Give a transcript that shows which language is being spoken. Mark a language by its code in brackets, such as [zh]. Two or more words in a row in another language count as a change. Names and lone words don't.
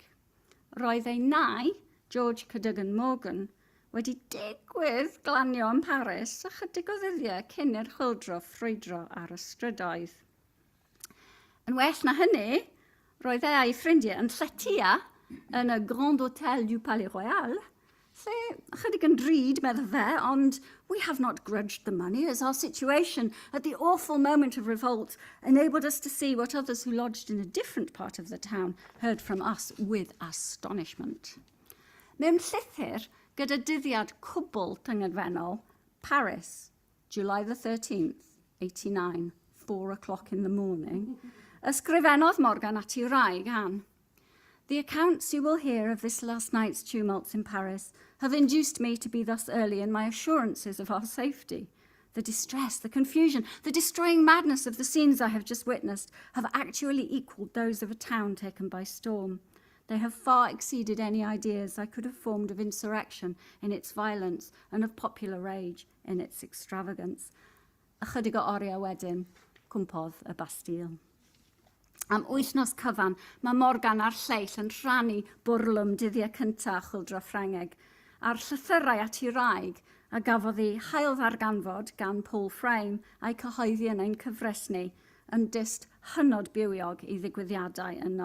[cy] Roedd ei nai, George Cadogan Morgan, wedi digwydd glanio yn Paris a chydig o ddyddiau cyn i'r chwyldro ffrwydro ar y strydoedd. Yn well na hynny, roedd ei ffrindiau yn lletia yn y Grand Hôtel du Palais Royal, lle chydig yn drud meddwl fe, ond [en] we have not grudged the money as our situation at the awful moment of revolt enabled us to see what others who lodged in a different part of the town heard from us with astonishment. [cy] Mewn llythyr gyda dyddiad cwbl tyngedfennol, [en] Paris, July the 13th, 89, 4 o'clock in the morning, [cy] ysgrifennodd Morgan at ei wraig Anne. [en] The accounts you will hear of this last night's tumults in Paris have induced me to be thus early in my assurances of our safety. The distress, the confusion, the destroying madness of the scenes I have just witnessed have actually equalled those of a town taken by storm. They have far exceeded any ideas I could have formed of insurrection in its violence and of popular rage in its extravagance. [cy] Ychydig o oriau wedyn, cwmpodd y Bastille. Am wythnos cyfan, mae Morgan a'r Lleill yn rhannu bwrlwm dyddiau cyntaf Chwyldro Ffrengig, a'r llythyrau at ei wraig, a gafodd ei hael ddarganfod gan Paul Frame a'i cyhoeddi yn ein cyfresnu, yn dyst hynod bywiog i ddigwyddiadau yno.